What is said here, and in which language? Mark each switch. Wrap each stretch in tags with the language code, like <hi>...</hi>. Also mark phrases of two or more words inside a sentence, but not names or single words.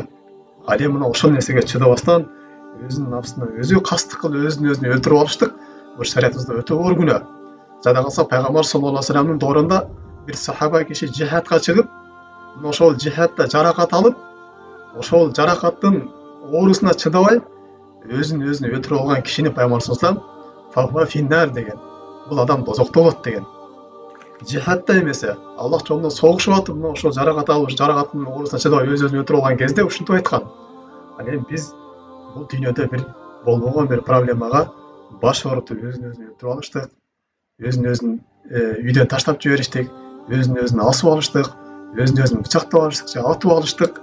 <ky>Ал эми мына ошол нерсеге чыдабастан өзүнүн нафсына өзү кастык кылып өзүн өлтүрүп алыштык бул шариятыбызда өтө оор күнөө. Жада калса Пайгамбар</ky> <ar>صلى الله عليه وسلم</ar> <ky>доорунда бир сахаба киши жихадка чыгып, ошол жихадта жаракат алып, ошол жаракаттын оорусуна чыдабай өзүн өлтүрүп алган кишини Пайгамбар</ky> <ar>صلى الله عليه وسلم فهو في النار</ar> <ky>деген, бул адам дозокто болот деген. Жихадта эмесе, Аллах жолунда согушуп атып, мына ошол жаракат алып, жаракаттын оорусуна чыдабай өзүн өлтүрүп алган кезде ушинтип айткан. Ал эми биз бул дүйнөдө бир болбогон бир проблемага баш оорутуп өзүн өлтүрүп алыштык, өзүн үйдөн таштап жибериштик, өзүн асып алыштык, өзүн бычактап алыштык, же атып алыштык.</ky>